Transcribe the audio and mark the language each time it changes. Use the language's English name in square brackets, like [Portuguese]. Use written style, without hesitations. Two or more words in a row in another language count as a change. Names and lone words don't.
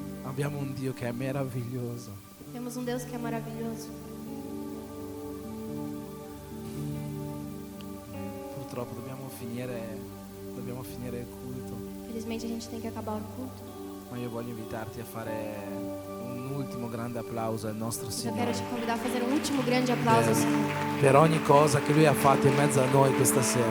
[Italian] Abbiamo un Dio che è meraviglioso. [Portuguese] Temos um Deus que é maravilhoso. [Italian] Purtroppo dobbiamo finire il culto, [Portuguese] Felizmente a gente tem que acabar o culto. [Italian] ma io voglio invitarti a fare un ultimo grande applauso al nostro [Portuguese] Mas eu quero [Italian] Signore [Portuguese] te convidar a fazer um último grande aplauso ao Senhor. [Italian] per ogni cosa che Lui ha fatto in mezzo a noi questa sera.